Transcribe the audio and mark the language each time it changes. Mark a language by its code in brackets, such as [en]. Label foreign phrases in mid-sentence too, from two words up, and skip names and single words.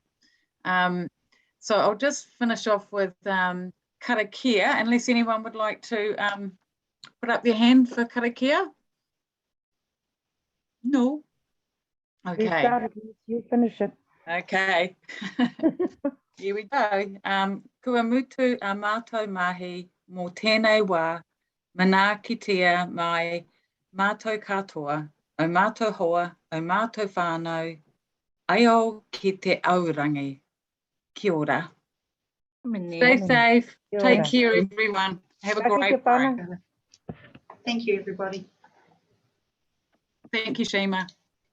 [en] So I'll just finish off with karakia, unless anyone would like to put up their hand for karakia. No. Okay. You started, you finish it. Okay. Here we go. [mi] Kua mutu a mātou mahi mō tēnei wā, mana kitea mai mātou katoa, o mātou hoa, o mātou whānau, ai ki te aurangi. Kia ora. [en] Stay safe. Take care, everyone. Have a great break. Thank you, everybody. Thank you, Shima.